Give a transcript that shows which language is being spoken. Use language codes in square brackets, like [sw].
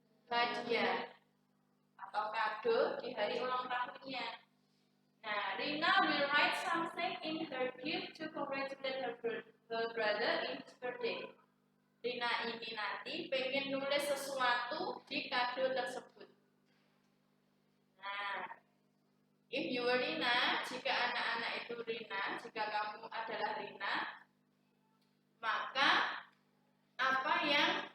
[id] Hadiah atau kado di hari ulang tahunnya. [en] Nah, Rina will write something in her gift to congratulate her brother in his birthday. [id] Rina ini nanti pengen nulis sesuatu di kado tersebut. Nah, [en] if you were Rina, [id] jika anak-anak itu Rina, jika kamu adalah Rina, maka apa yang